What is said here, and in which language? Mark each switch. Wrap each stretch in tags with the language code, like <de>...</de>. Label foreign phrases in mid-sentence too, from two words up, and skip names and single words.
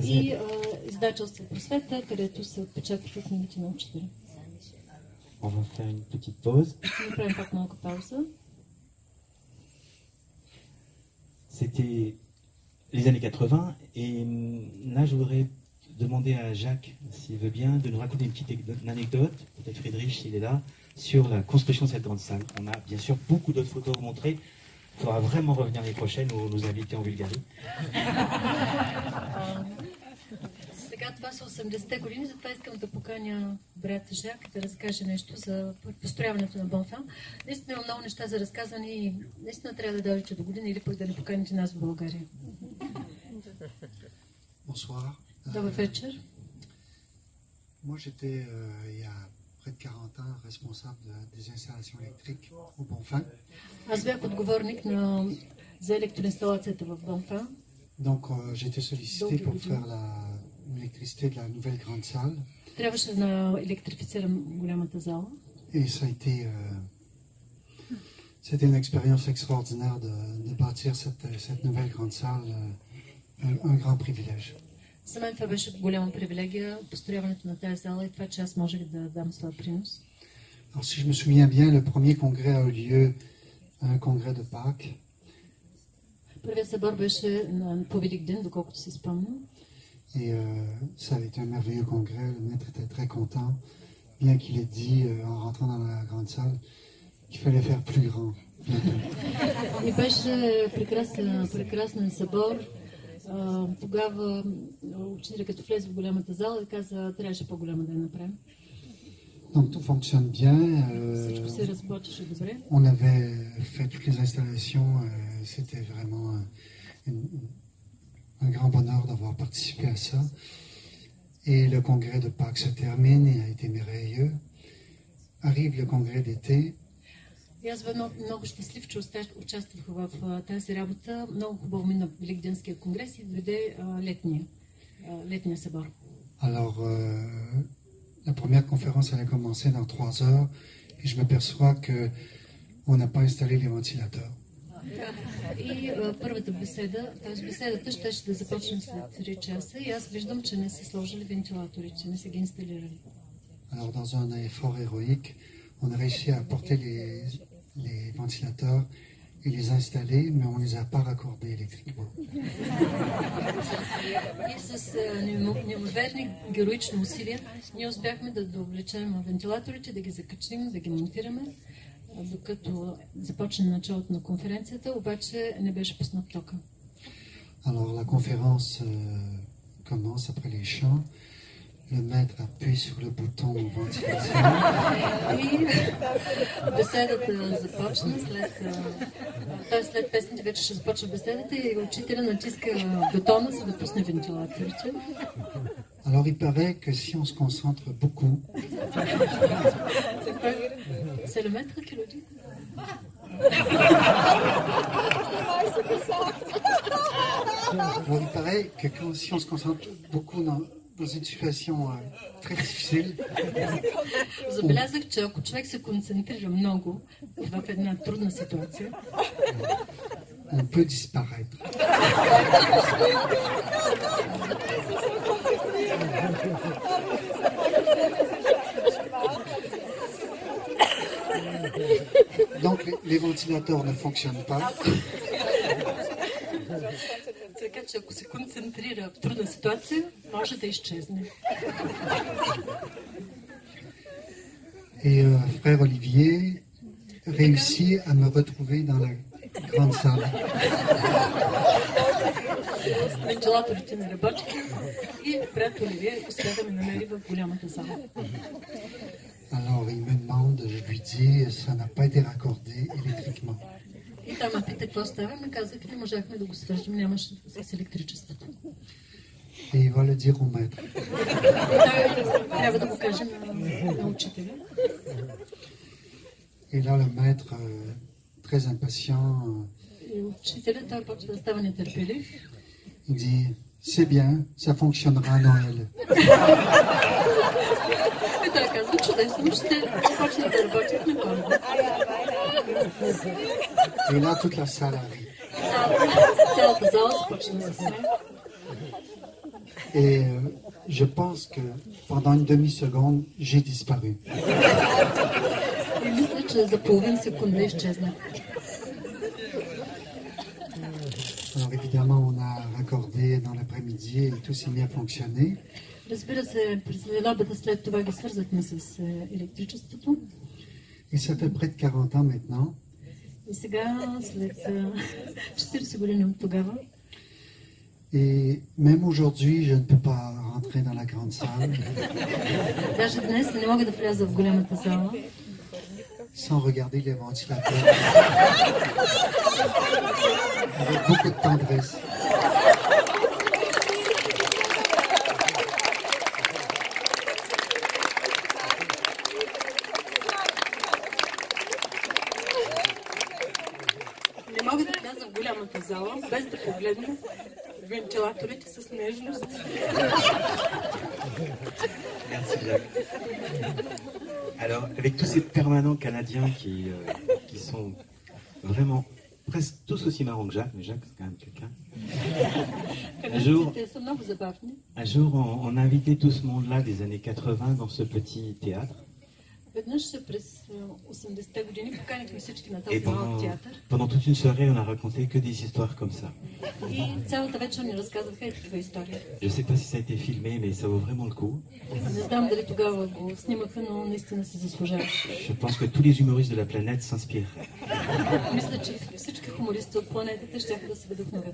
<bg>И издателство Просвета, където се отпечатаха книгите на учителя.</bg> <fr>On va faire une petite pause.</fr> <bg>Ще направим пак малка пауза.</bg> <fr>C'était les années 80 et là je voudrais demander à Jacques, s'il veut bien, de nous raconter une petite anecdote, peut-être Friedrich s'il est là, sur la construction de cette grande salle. On a bien sûr beaucoup d'autres photos à vous montrer. Il faudra vraiment revenir l'année prochaine ou nous inviter en Bulgarie.</fr> <bg>Сега това са 80-те години, затова искам да поканя брат Жак да разкаже нещо за построяването на Бонфан. Наистина има много неща за разказване и наистина трябва да дойдете до година или пък да ни поканите нас в България.</bg> <fr>Bonsoir.</fr> <bg>Добър вечер.</bg> <fr>Moi, j'étais, il y a près de 40 ans, responsable des installations électriques au Bonfin.</fr> <bg>Аз бях отговорник за електроинсталацията в Бонфан.</bg> <fr>Donc, j'étais sollicité pour faire l'électricité de la nouvelle grande salle.</fr> <bg>Трябваше да електрифицирам голямата зала.</bg> <fr>Et ça a été, c'était une expérience extraordinaire de bâtir cette nouvelle grande salle, un grand privilège.</fr> <bg>За мен това беше голяма привилегия, построяването на тази зала и това, че аз можех да дам своя принос.</bg> <fr>Alors, si je me souviens bien, le premier congrès a eu lieu, un congrès de Pâques.</fr> <bg>Първият събор беше по Великден, доколкото си спомням.</bg> <fr>Et ça a été un merveilleux congrès. Le maître était très content, bien qu'il ait dit en rentrant dans la grande salle qu'il fallait faire plus grand.</fr> <bg>И беше прекрасен събор. Тогава учителя като влезе в голямата зала и каза, трябваше по-голяма да я направим.</bg> <fr>Donc tout fonctionne bien.</fr> <bg>Всичко се разплачеше добре.</bg> <fr>On avait fait toutes les installations. C'était vraiment un grand bonheur d'avoir participé à ça. Et le congrès de Pâques se termine et a été merveilleux. Arrive le congrès d'été.</fr> <bg>И аз бях много щастлив, че участвах в тази работа. Много хубаво мина Великденския конгрес и дойде летния събор.</bg> <fr>Alors, la première conférence allait commencer dans 3 heures et je m'aperçois qu'on n'a pas installé les ventilateurs.</fr> <bg>И първата беседа, т.е. беседата ще да започне след 3 часа и аз виждам, че не са сложили вентилатори, че не са ги инсталирали.</bg> <fr>Alors dans un effort héroïque, on a réussi à porter les ventilateurs et les installer, mais on ne les a pas raccordés électriquement.</fr> <bg>И с неимоверни героични усилия ние успяхме да довлечем вентилаторите, да ги закачим, да ги монтираме, докато започне началото на конференцията, обаче не беше пуснат тока.</bg> <fr>Alors la conférence commence après les chants. Le maître appuie sur le bouton ventilation.</fr> <bg>И беседата започна след песните вече ще започва беседата и учителя натиска бутона, за да пусне вентилаторите.</bg> <fr>Alors il paraît que si on se concentre beaucoup, C'est le maître qui le dit. alors il paraît que si on se concentre beaucoup dans une situation très difficile,</fr> <bg>Забелязах, че ако човек се концентрира много в една трудна ситуация,</bg> <fr>on peut disparaître. Donc les ventilateurs ne fonctionnent pas.</fr> <bg>така че ако се концентрира в трудна ситуация, може да изчезне.</bg> <fr>Et frère Olivier réussit à me retrouver dans la grande salle.</fr> <bg>Вентилаторите не работят и брат Оливие успя да ме намери в голямата зала.</bg> <fr>Alors il me demande, je lui dis, ça n'a pas été raccordé électriquement.</fr> <bg>И там ме пита какво става, ме казах, не можахме да го свържем, нямаше с електричеството.</bg> <fr>Et il va le dire au maître.</fr> <bg>Трябва да го кажем на учителя.</bg> <fr>Et là, le maître, très impatient,</fr> <bg>И учителя, той почва да става нетърпелив.</bg> <fr>il dit, c'est bien, ça fonctionnera à Noël.</fr> <bg>И той казва, чудесно, ще почне да работят на Коледа.</bg> <fr>Et là, toute la salle arrive.</fr> <bg>Цялата зала започна да се смее.</bg> <fr>Et je pense que pendant une demi-seconde, j'ai disparu.</fr> <bg>И мисля, че за половин секунда изчезнах.</bg> <fr>Alors évidemment, on a raccordé dans l'après-midi et tout s'est mis à fonctionner.</fr> <bg>Разбира се, през следобеда след това ги свързахме с електричеството.</bg> <fr>Et ça fait près de 40 ans maintenant.</fr> <bg>И сега, след 40 години от тогава,</bg> <fr>Et même aujourd'hui, je ne peux pas rentrer dans la grande salle</fr> <bg>даже днес не мога да вляза в голямата зала,</bg> <fr>sans regarder les ventilateurs. Avec beaucoup de tendresse.</fr> <bg>не мога да вляза в голямата зала, без да погледна вентилаторите с нежност.</bg> <fr>Merci Jacques. Alors, avec tous ces permanents canadiens qui sont vraiment presque tous aussi marrants que Jacques, mais Jacques c'est quand même quelqu'un.</fr> <bg>Канадците са много забавни.</bg> <fr>Un jour, on a invité tout ce monde-là des années 80 dans ce petit théâtre.</fr> <bg>Веднъж през 80-те години поканихме всички на</bg> <fr>Et</fr> <bg>този малък театър.</bg> <fr>pendant toute une soirée, on a raconté que des histoires comme ça.</fr> <bg>И цялата вечер ни разказваха и такива истории.</bg> <fr>Je sais pas si ça a été filmé, mais ça vaut vraiment le coup.</fr> <bg>Не знам дали тогава го снимаха, но наистина се заслужаваше.</bg> <fr>Je pense que tous les humoristes de la planète s'inspireraient.</fr> <bg>Мисля, че всички хумористи от планетата ще да се вдъхновят.</bg>